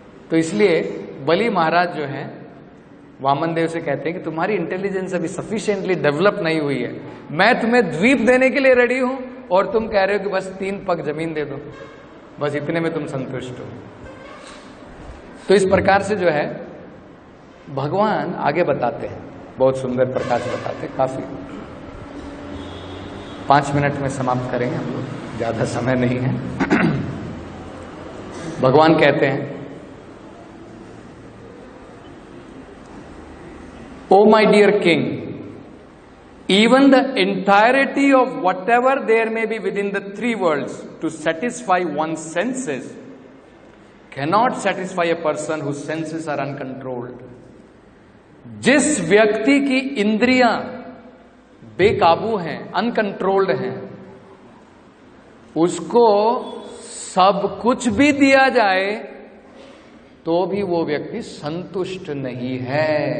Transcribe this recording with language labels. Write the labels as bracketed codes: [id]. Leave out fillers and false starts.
[hi] तो इसलिए बलि महाराज जो हैं वामन देव से कहते हैं कि तुम्हारी इंटेलिजेंस अभी सफिशिएंटली डेवलप नहीं हुई है, मैं तुम्हें द्वीप देने के लिए रेडी हूं और तुम कह रहे हो कि बस 3 पग जमीन दे दो, बस इतने में तुम संतुष्ट हो। तो इस प्रकार से जो है भगवान आगे बताते हैं, बहुत सुंदर प्रकाश बताते हैं। काफी 5 मिनट में समाप्त करेंगे हम लोग, ज्यादा समय नहीं है। भगवान कहते हैं, [en] O my dear king, even the entirety of whatever there may be within the 3 worlds to satisfy one's senses cannot satisfy a person whose senses are uncontrolled. [hi] जिस व्यक्ति की इंद्रियां बेकाबू हैं, अनकंट्रोल्ड हैं, उसको सब कुछ भी दिया जाए तो भी वो व्यक्ति संतुष्ट नहीं है।